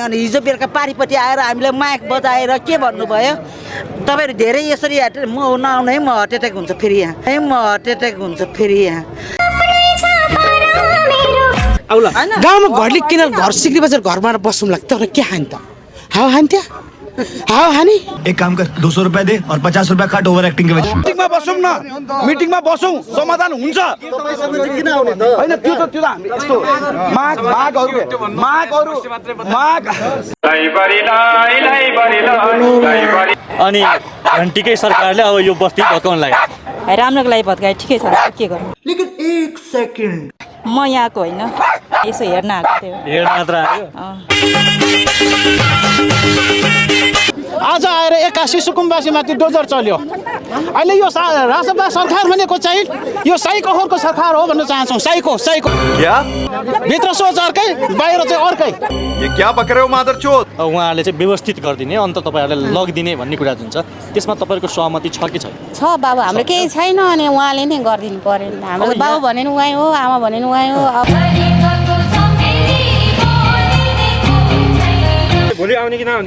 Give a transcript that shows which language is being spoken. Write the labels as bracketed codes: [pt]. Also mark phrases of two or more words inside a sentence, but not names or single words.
[ne] अनि हिजो बेलुका पारिपट्टि आएर हामीलाई माइक बजाएर के भन्नुभयो? तपाईँहरू धेरै यसरी म नआउने है, म [en] heart attack [ne] हुन्छ फेरि यहाँ, म [en] heart attack [ne] हुन्छ फेरि यहाँ। गाउँमा घरले किन घर सिक्री बजार घरमा बस्नु लाग्छ तर के खान्छ? हावा खान्थ्यो, हावा खाने। [hi] एक काम कर, 200 रुपए दे और 50 रुपए काट [en] over acting [hi] के वजह। [ne] मिटिङमा बसौँ न, मिटिङमा बसौँ, समाधान हुन्छ। होइन त्यो त हामी यस्तो अनि घन्टीकै सरकारले अब यो बस्ती भत्काउन लाग्यो। राम्रोको लागि भत्काए ठिकै छ, के गर्नु? [hi] लेकिन 1 सेकेन्ड [ne] म यहाँको होइन, यसो हेर्न आएको थियो। हेर्न मात्र आयो। आज आएर 81 सुकुम्बासीमाथि डोजर चल्यो। अहिले यो राजसभा सरकार भनेको चाहिँ यो साइकोहरको सरकार हो भन्न चाहन्छौँ। साइको [hi] क्या? [ne] भित्र सोच अर्कै, बाहिर चाहिँ अर्कै। [hi] ये क्या बक रहे हो मादरचोद? [ne] उहाँहरूले चाहिँ व्यवस्थित गरिदिने, अन्त तपाईँहरूलाई लगिदिने भन्ने कुरा जुन छ त्यसमा तपाईँहरूको सहमति छ कि छैन? छ बाबु, हाम्रो केही छैन अनि उहाँले नै गरिदिनु पर्यो। हाम्रो बाबु भने नि उहाँ हो, आमा भने नि उहाँ हो। भोलि आउने कि नआउने?